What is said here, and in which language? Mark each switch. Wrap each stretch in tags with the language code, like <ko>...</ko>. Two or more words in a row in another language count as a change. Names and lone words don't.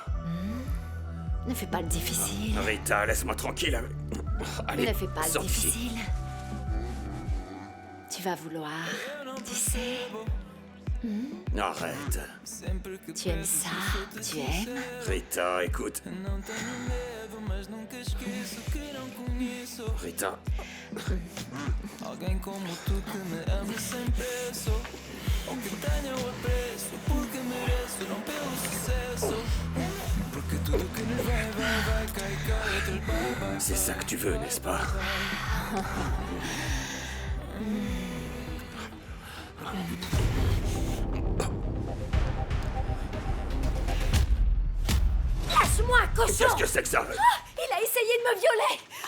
<fr>Ne fais pas le difficile. Rita, laisse-moi tranquille avec... Allez, Ne fais pas le sors d'ici. difficile. Tu vas vouloir, tu sais. Arrête. Tu aimes ça, tu aimes. Rita, écoute. Rita,</fr> <pt>Alguém como tu que me ame sem preço. Ou que tenha o apreço, porque mereço, não pelo sucesso. Porque tudo que nos vai, cai, outros vai.</pt> <fr>c'est ça que tu veux, n'est-ce pas? Lâche-moi, cochon! Qu'est-ce que c'est que ça? Il a essayé de me violer!</fr>